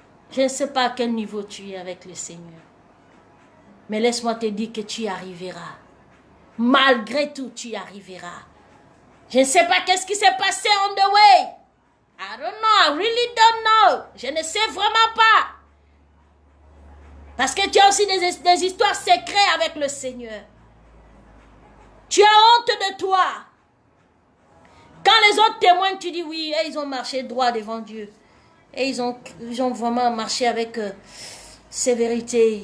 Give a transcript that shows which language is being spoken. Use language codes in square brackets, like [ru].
[fr] Je ne sais pas à quel niveau tu es avec le Seigneur. Mais laisse-moi te dire que tu y arriveras. Malgré tout, tu y arriveras. Je ne sais pas qu'est-ce qui s'est passé [en] on the way. I don't know, I really don't know. [fr] Je ne sais vraiment pas. Parce que tu as aussi des histoires secrètes avec le Seigneur. Tu as honte de toi. Quand les autres témoignent, tu dis oui, ils ont marché droit devant Dieu. Et ils ont vraiment marché avec sévérité.